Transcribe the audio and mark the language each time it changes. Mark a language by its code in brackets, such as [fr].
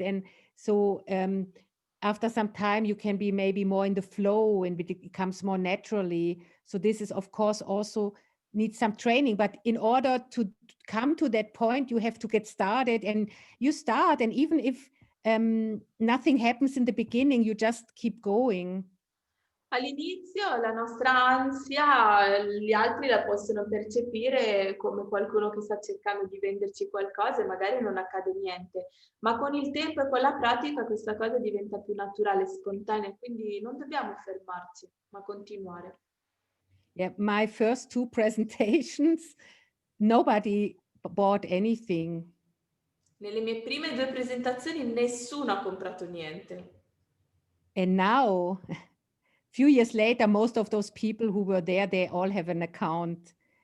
[en] And so after some time, you can be maybe more in the flow and it becomes more naturally. So this is, of course, also needs some training, but in order to come to that point, you have to get started, and you start, and even if nothing happens in the beginning, you just keep going. [it] All'inizio la nostra ansia, gli altri la possono percepire come qualcuno che sta cercando di venderci qualcosa e magari non accade niente, ma con il tempo e con la pratica questa cosa diventa più naturale e spontanea, quindi non dobbiamo fermarci, ma continuare. [en] Yeah, my first two presentations, nobody bought anything. [it] Nelle mie prime 2 presentazioni nessuno ha comprato niente. [en] And now, few years later, most of those people who were there, they all have an account.